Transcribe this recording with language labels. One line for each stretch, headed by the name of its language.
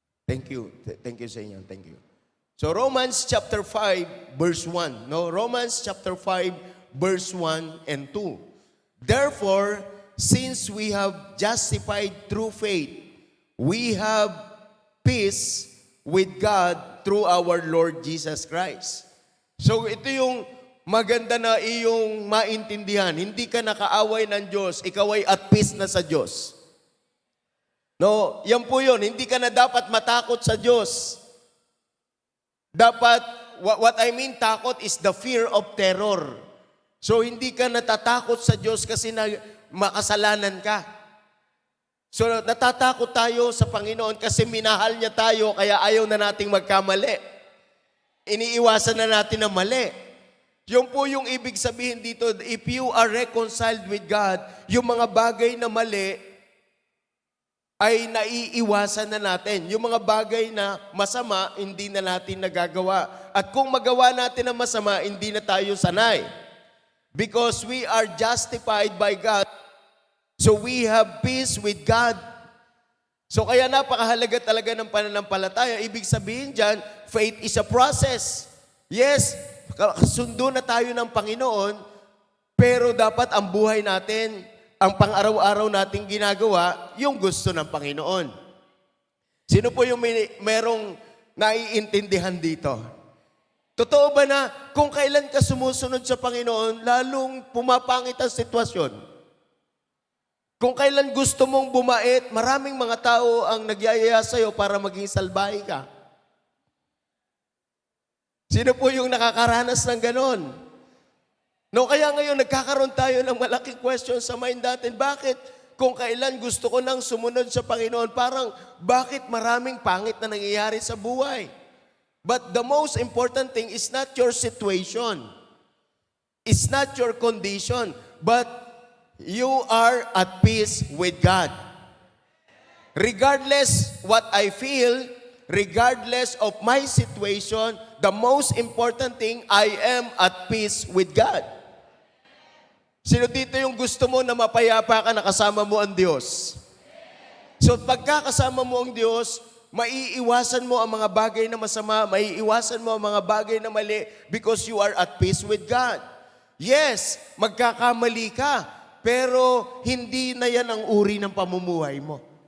English: Thank you. Thank you
Filipino: sa inyo.
English: Thank you. So Romans chapter 5 verse 1. No, Romans chapter 5 verse 1 and 2. Therefore, since we have justified through faith, we have peace with God through our Lord Jesus Christ.
Filipino: So ito yung maganda na iyong maintindihan. Hindi ka nakaaway ng Diyos, ikaw ay at peace na sa Diyos. No, yan po yun. Hindi ka na dapat matakot sa Diyos.
English: Dapat, what I mean takot is the fear of terror.
Filipino: So, hindi ka natatakot sa Diyos kasi makasalanan ka. So, natatakot tayo sa Panginoon kasi minahal niya tayo kaya ayaw na nating magkamali. Iniiwasan na natin na mali. Yung po yung ibig sabihin dito,
English: if you are reconciled with God,
Filipino: yung mga bagay na mali, ay naiiwasan na natin. Yung mga bagay na masama, hindi na natin nagagawa. At kung magawa natin ang masama, hindi na tayo sanay.
English: Because we are justified by God. So we have peace with God.
Filipino: So kaya napakahalaga talaga ng pananampalataya. Ibig sabihin dyan,
English: faith is a process.
Filipino: Yes, sundo na tayo ng Panginoon, Pero dapat ang buhay natin, ang pang-araw-araw nating ginagawa, yung gusto ng Panginoon. Sino po yung merong naiintindihan dito? Totoo ba na kung kailan ka sumusunod sa Panginoon, lalong pumapangit ang sitwasyon? Kung kailan gusto mong bumait, maraming mga tao ang nagyayaya sa'yo para maging salbahe ka. Sino po yung nakakaranas ng ganon? No, kaya ngayon nagkakaroon tayo ng malaking question sa mind natin. Bakit kung kailan gusto ko nang sumunod sa Panginoon, parang bakit maraming pangit na nangyayari sa buhay?
English: But the most important thing is not your situation. It's not your condition. But you are at peace with God. Regardless what I feel, regardless of my situation, the most important thing, I am at peace with God.
Filipino: Sino dito yung gusto mo na mapayapa ka na kasama mo ang Diyos? So pagkakasama mo ang Diyos, maiiwasan mo ang mga bagay na masama, maiiwasan mo ang mga bagay na mali
English: because you are at peace with God.
Filipino: Yes, magkakamali ka, pero hindi na yan ang uri ng pamumuhay mo.